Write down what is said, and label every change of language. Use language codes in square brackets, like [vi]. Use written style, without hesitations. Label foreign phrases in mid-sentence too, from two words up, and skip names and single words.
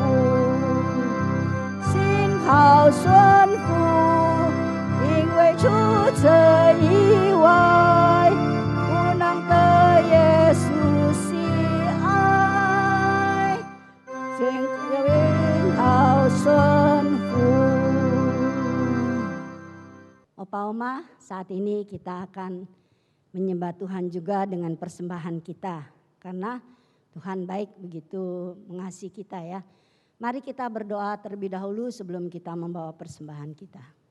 [zh] 服，心靠顺服，因为除这以外不能得耶稣喜爱，心靠顺服。 [id] Opa Oma, saat ini kita akan menyembah Tuhan juga dengan persembahan kita, karena Tuhan baik begitu mengasihi kita ya. Mari kita berdoa terlebih dahulu sebelum kita membawa persembahan kita.